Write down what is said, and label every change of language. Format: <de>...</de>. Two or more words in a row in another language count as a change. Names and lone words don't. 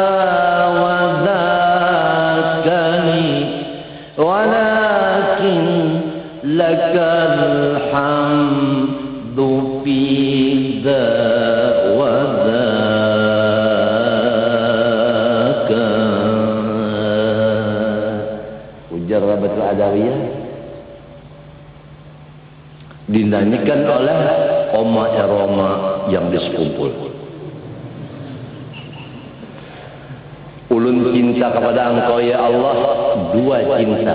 <ar>وذاك لي ولكن لك الحمد في ذا وذاك.</ar> <id>Ujar Rabi'atul Adawiyah dinyanyikan oleh Oma Eroma yang disekumpul.</id> <bjn>Ulun cinta kepada Engkau ya Allah, dua cinta.</bjn>